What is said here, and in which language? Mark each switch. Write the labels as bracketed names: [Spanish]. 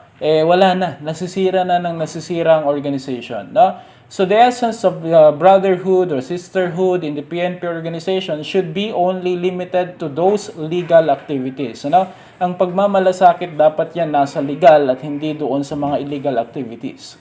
[Filipino] Wala na, nasisira ang organization, no? [English] So the essence of brotherhood or sisterhood in the PNP organization should be only limited to those legal activities. Ano? [Filipino] Ang pagmamalasakit dapat yan nasa legal at hindi doon sa mga illegal activities.